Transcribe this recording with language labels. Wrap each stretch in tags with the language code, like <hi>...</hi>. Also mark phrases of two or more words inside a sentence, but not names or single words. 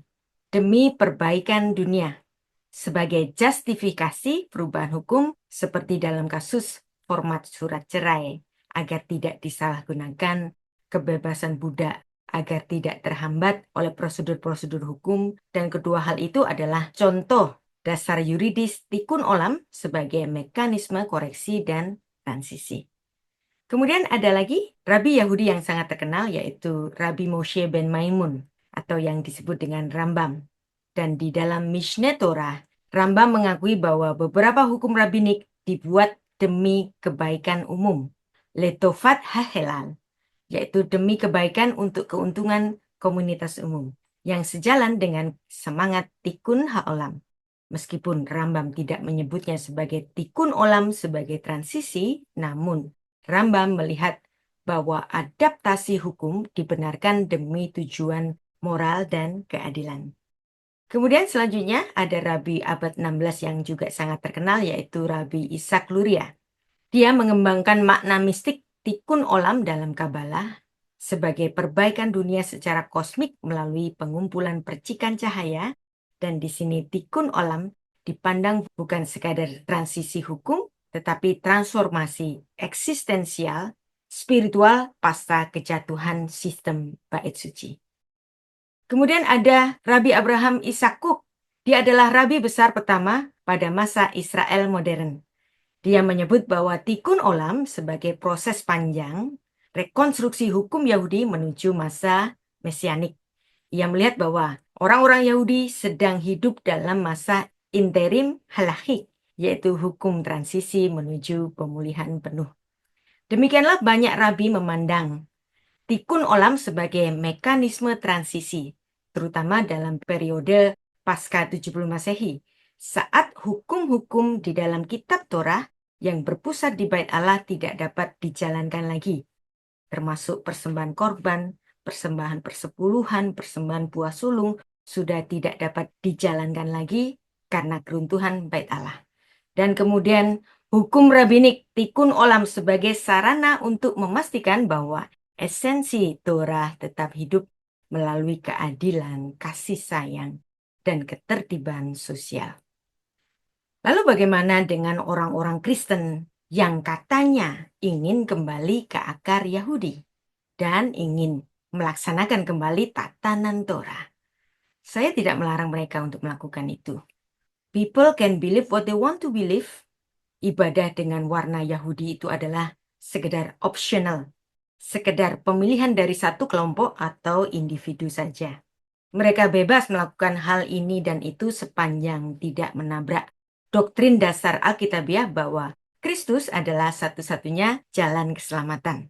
<id>demi perbaikan dunia, sebagai justifikasi perubahan hukum seperti dalam kasus format surat cerai, agar tidak disalahgunakan kebebasan budak, agar tidak terhambat oleh prosedur-prosedur hukum, dan kedua hal itu adalah contoh dasar yuridis</id> <he>תיקון עולם</he> <id>sebagai mekanisme koreksi dan transisi. Kemudian ada lagi Rabi Yahudi yang sangat terkenal, yaitu Rabbi Moshe ben Maimun, atau yang disebut dengan Rambam. Dan di dalam Mishneh Torah, Rambam mengakui bahwa beberapa hukum rabbinik dibuat demi kebaikan umum,</id> <he>לטובת הכלל,</he> <id>yaitu demi kebaikan untuk keuntungan komunitas umum, yang sejalan dengan semangat</id> <he>תיקון העולם.</he> <id>Meskipun Rambam tidak menyebutnya sebagai</id> <he>תיקון עולם</he> <id>sebagai transisi, namun Rambam melihat bahwa adaptasi hukum dibenarkan demi tujuan moral dan keadilan. Kemudian selanjutnya ada Rabi abad 16 yang juga sangat terkenal, yaitu Rabi Ishak Luria. Dia mengembangkan makna mistik</id> <he>תיקון עולם</he> <id>dalam Kabalah sebagai perbaikan dunia secara kosmik melalui pengumpulan percikan cahaya, dan di sini</id> <he>תיקון עולם</he> <id>dipandang bukan sekadar transisi hukum, tetapi transformasi eksistensial, spiritual pasca kejatuhan sistem bait suci. Kemudian ada Rabi Abraham Isakuk. Dia adalah rabi besar pertama pada masa Israel modern. Dia menyebut bahwa</id> <he>תיקון עולם</he> <id>sebagai proses panjang rekonstruksi hukum Yahudi menuju masa mesianik. Ia melihat bahwa orang-orang Yahudi sedang hidup dalam masa interim halakhic, yaitu hukum transisi menuju pemulihan penuh. Demikianlah banyak rabi memandang</id> <he>תיקון עולם</he> <id>sebagai mekanisme transisi, terutama dalam periode pasca 70 Masehi, saat hukum-hukum di dalam kitab Torah yang berpusat di Bait Allah tidak dapat dijalankan lagi, termasuk persembahan korban, persembahan persepuluhan, persembahan buah sulung, sudah tidak dapat dijalankan lagi karena keruntuhan Bait Allah. Dan kemudian hukum rabbinik</id> <he>תיקון עולם</he> <id>sebagai sarana untuk memastikan bahwa esensi Torah tetap hidup melalui keadilan, kasih sayang, dan ketertiban sosial. Lalu bagaimana dengan orang-orang Kristen yang katanya ingin kembali ke akar Yahudi dan ingin melaksanakan kembali tatanan Torah? Saya tidak melarang mereka untuk melakukan itu.</id> <en>People can believe what they want to believe.</en> <id>Ibadah dengan warna Yahudi itu adalah sekedar optional, sekedar pemilihan dari satu kelompok atau individu saja. Mereka bebas melakukan hal ini dan itu sepanjang tidak menabrak doktrin dasar Alkitabiah bahwa Kristus adalah satu-satunya jalan keselamatan.</id>